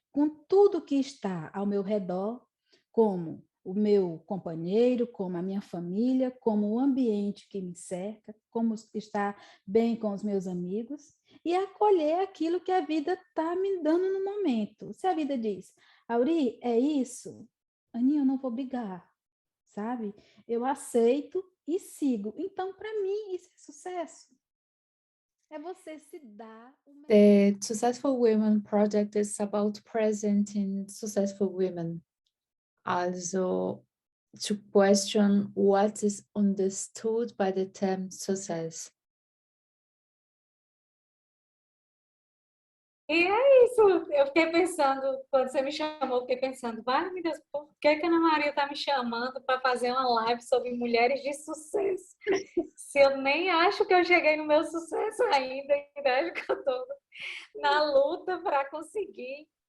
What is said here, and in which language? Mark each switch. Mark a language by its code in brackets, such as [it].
[pt] com tudo que está ao meu redor, como o meu companheiro, como a minha família, como o ambiente que me cerca, como estar bem com os meus amigos e acolher aquilo que a vida está me dando no momento. Se a vida diz, Auri, é isso, Aninha, eu não vou brigar, sabe? Eu aceito e sigo. Então, para mim, isso é sucesso. É você se dar o melhor. [en] The Successful Women Project is about presenting successful women, also to question what is understood by the term success. [pt] E é isso. Eu fiquei pensando, quando você me chamou, eu fiquei pensando, vai, meu Deus, por que que a Ana Maria está me chamando para fazer uma live sobre mulheres de sucesso? Se eu nem acho que eu cheguei no meu sucesso ainda, acho que eu estou na luta para conseguir.